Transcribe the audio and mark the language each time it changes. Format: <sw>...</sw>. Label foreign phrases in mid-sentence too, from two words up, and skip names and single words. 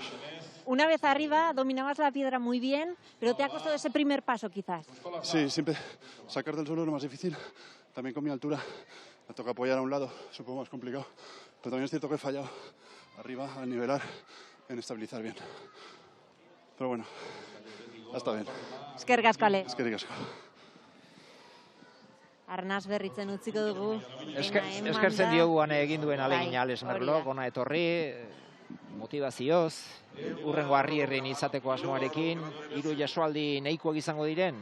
<es>Una vez arriba dominabas la piedra muy bien, pero te ha costado ese primer paso quizás. Sí, siempre sacar del suelo es lo más difícil, también con mi altura me toca apoyar a un lado, es un poco más complicado. Pero también es cierto que he fallado arriba al nivelar, en estabilizar bien. Pero bueno, está bien.</es> <eu>Eskerrik asko, Ale. Eskerrik asko. Arnaz berritzen utziko dugu. Eskertzen diogu egin duen alegina Alex Merlok, ona etorri, motivazioz, urrengo harrierrin izateko asmoarekin, 3 jasoaldi nahikoak izango diren.</eu>